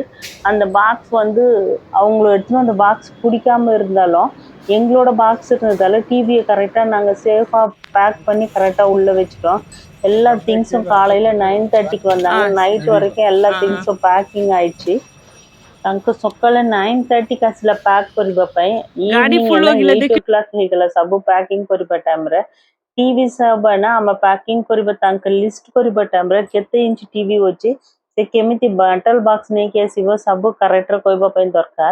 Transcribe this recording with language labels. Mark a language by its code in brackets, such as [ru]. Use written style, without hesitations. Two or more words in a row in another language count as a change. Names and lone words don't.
[ta] அந்த பாக்ஸ் வந்து அவங்கள எடுத்துன்னு அந்த பாக்ஸ் பிடிக்காம இருந்தாலும் எங்களோட பாக்ஸ் இருந்ததால டிவியை கரெக்டாக நாங்கள் சேஃபாக பேக் பண்ணி கரெக்டாக உள்ளே வச்சுட்டோம். எல்லா திங்ஸும் காலையில் 9:30க்கு வந்தாங்க. நைட் வரைக்கும் எல்லா திங்ஸும் பேக்கிங் ಆಯ್ತು. [or] ତାଙ୍କ ସକାଳେ 9:30 ଆସିଲା ପ୍ୟାକ୍ କରିବା ପାଇଁ, ଇଭିନିଂ ହେଲା 8 o'clock ହେଇଗଲା ସବୁ ପ୍ୟାକିଂ କରିବା ଟାଇମ୍ରେ। ଟିଭି ସବ ନା ଆମେ ପ୍ୟାକିଂ କରିବା ତାଙ୍କ ଲିଷ୍ଟ କରିବା ଟାଇମ୍ରେ କେତେ ଇଞ୍ଚ ଟିଭି ଅଛି, ସେ କେମିତି ବାଟଲ ବକ୍ସ ନେଇକି ଆସିବ ସବୁ କରେକ୍ଟର କହିବା ପାଇଁ ଦରକାର।